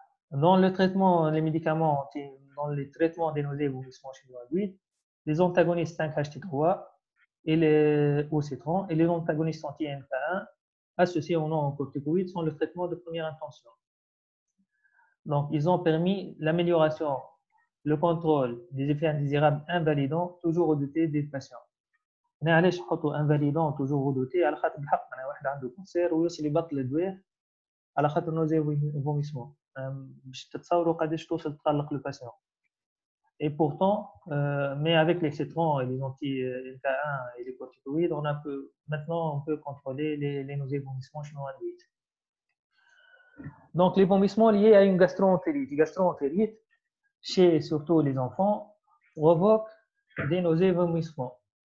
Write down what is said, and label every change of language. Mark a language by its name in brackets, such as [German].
[French] Dans le traitement, les médicaments, dans les traitements des nausées et vomissements chimio-induits, les antagonistes 5-HT3 et les OC30 et les antagonistes anti-NK1 associés aux non-corticoïdes sont le traitement de première intention. Donc, ils ont permis l'amélioration, le contrôle des effets indésirables invalidants toujours redoutés des patients. [Arabic] هنا علاش نحطوا [French] invalidants toujours redoutés؟ [Arabic] على خاطر بالحق انا واحد عنده كونسير ويوصل يبطل الدواء على خاطر نوزي وفوميسمون. باش تتصوروا قداش توصل تقلق لو باسيون. [French] Et pourtant, mais avec les cétrons et les anti-NK1 et les corticoïdes, maintenant on peut contrôler les nausées et vomissements chimio-induits. Donc les vomissements liés à une gastro-entérite. Les gastro-entérites, chez surtout les enfants, provoquent des nausées et vomissements.